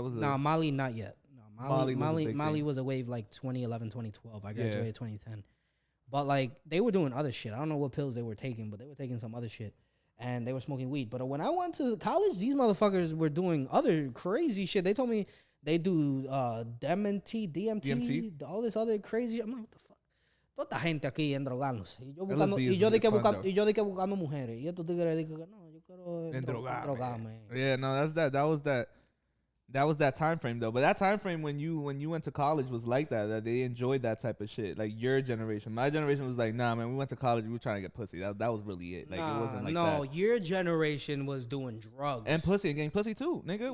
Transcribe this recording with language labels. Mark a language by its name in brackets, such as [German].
[English] Nah, Molly not yet. No, Molly was a wave like 2011, 2012. I graduated 2010. But like they were doing other shit. I don't know what pills they were taking, but they were taking some other shit, and they were smoking weed. But when I went to college, these motherfuckers were doing other crazy shit. They told me they do DMT, all this other crazy. I'm like, what the fuck? [Spanish] Toda gente aquí endrogándose. Y yo de que buscando mujeres. Y estos tigres dicen que no, yo quiero endrogarme. [English] Yeah, no, that's that. That was that time frame though. But that time frame when you went to college was like that they enjoyed that type of shit. Like your generation. My generation was like, nah, man, we went to college, we were trying to get pussy. That was really it. Like it wasn't like that. No, your generation was doing drugs. And pussy and getting pussy too, nigga.